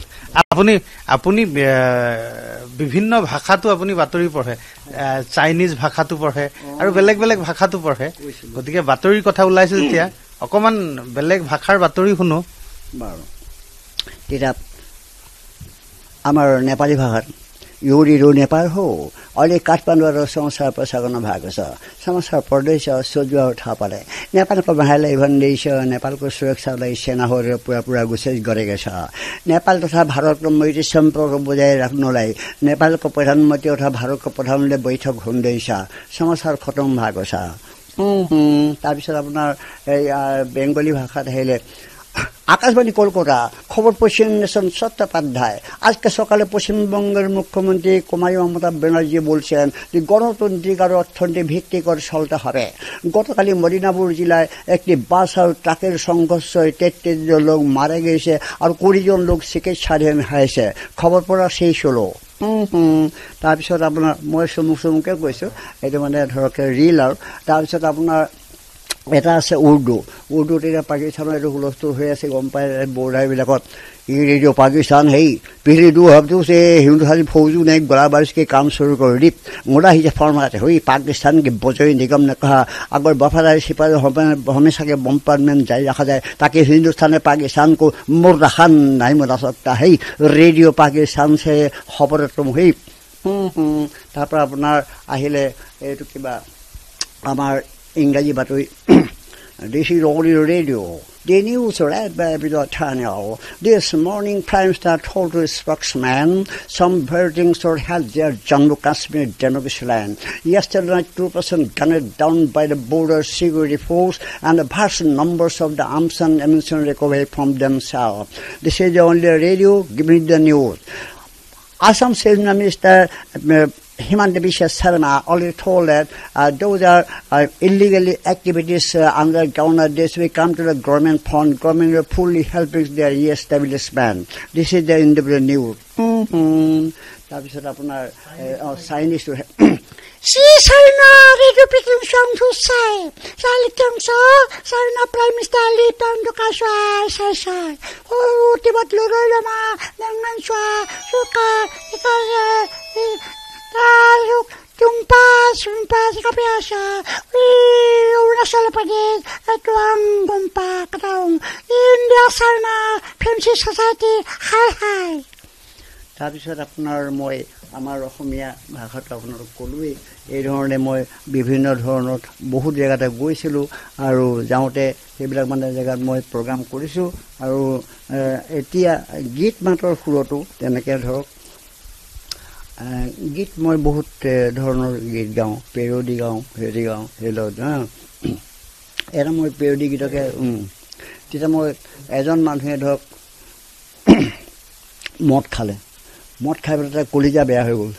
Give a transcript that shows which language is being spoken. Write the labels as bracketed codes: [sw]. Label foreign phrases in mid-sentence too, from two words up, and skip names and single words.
[as] আপুনি বিভিন্ন ভাষাতো আপুনি বাতৰি পঢ়ে, চাইনিজ ভাষাটো পঢ়ে আৰু বেলেগ বেলেগ ভাষাটো পঢ়ে। গতিকে বাতৰিৰ কথা ওলাইছে যেতিয়া অকণমান বেলেগ ভাষাৰ বাতৰি শুনো বাৰু। তেতিয়া আমাৰ [ne] नेपाली भाषा योरी नेपाल हो। अहिले काठमाडौँ समाचार प्रसारण भएको छ। समाचार पढ्दैछ सोजुवा थापाले। नेपालको भाइलाई भन्दैछ नेपालको सुरक्षालाई सेनाहरूले पुरा गुसेस गरेको छ। नेपाल तथा भारतको मैत्री सम्पर्क बजाय राख्नलाई नेपालको प्रधानमन्त्री तथा भारतको प्रधानमन्त्रीले बैठक हुँदैछ। समाचार खतम भएको छ। [as] তাৰপিছত আপোনাৰ বেংগলী ভাষাত আহিলে আকাশবাণী কলকাতা খবর পশ্চিম নেশন চট্টোপাধ্যায়। [bn] আজকে সকালে পশ্চিমবঙ্গের মুখ্যমন্ত্রী কুমারী মমতা ব্যানার্জি বলছেন যে গণতান্ত্রিক আর অর্থনৈতিক ভিত্তি করে চলতে হবে। গতকালই মদিনাপুর জেলায় একটি বাস আর ট্রাকের সংঘর্ষে 33 জন লোক মারা গেছে আর 20 জন লোক চিকিৎসাধীন হয়েছে। খবর পড়া শেষ হলো। [as] তাৰপিছত আপোনাৰ মই চমুকে কৈছোঁ, এইটো মানে ধৰক ৰিল। আৰু তাৰপিছত আপোনাৰ এটা আছে উৰ্দুত এতিয়া পাকিস্তানৰ এইটো হুলস্থুল হৈ আছে, গম পায় বৰ্ডাৰবিলাকত। [hi] ये रेडियो पाकिस्तान है। पिछले 2 हफ्तों से हिंदुस्तानी फौजों ने गोलाबारी के काम शुरू कर दी। मुराही फरमाते हुई पाकिस्तान के बजरी निगम ने कहा अगर वफादारी सिपाही हमेशा के बम्पार्टमेंट जारी रखा जाए ताकि हिंदुस्तान ने पाकिस्तान को मुर्दाखान नहीं बना सकता है। रेडियो पाकिस्तान से खबर तुम हुई। [as] তাৰপৰ আপোনা আহিলে এইটো কিবা আমাৰ ইংৰাজী বাতৰি। [en] This is only radio. The news read by Abdul Taniel. This morning, Prime Minister told his spokesman some buildings were held near Jammu Kashmir democracy land. Yesterday night, 2% gunned down by the border security force and the vast numbers of the arms and ammunition recovered from themselves. This is the only radio giving the news. Assam Chief Minister Himanta Biswa Sarma already told that those are illegally activities under government. This will come to the government fund. Government will fully help their establishment. This is the independent news. [as] তাৰপিছত আপোনাৰ চাইনিজ Si Sarna Radio Peking Song to say. Salitung so, Sarna Prime Minister Lee Panduka Sai. Oh, Tibat Lurama, Nangan Swa, Suka, Tumpa, Kapiasa, Urasal Pradesh, Tuang, Gumpa, Katong, India Sarna, Pemsi Society, Hi. তাৰপিছত আপোনাৰ মই আমাৰ অসমীয়া ভাষাটো আপোনালোক ক'লোৱেই। এই ধৰণে মই বিভিন্ন ধৰণৰ বহুত জেগাতে গৈছিলোঁ আৰু যাওঁতে সেইবিলাক মানে জেগাত মই প্ৰগ্ৰাম কৰিছোঁ। আৰু এতিয়া গীত মাতৰ সুৰতো তেনেকৈ ধৰক গীত মই বহুত ধৰণৰ গীত গাওঁ, পেৰডি গাওঁ, হেৰি গাওঁ, এটা মই পেৰডি গীতকে তেতিয়া মই এজন মানুহে ধৰক মদ খাই পেলাই তাৰ কলিজা বেয়া হৈ গ'ল।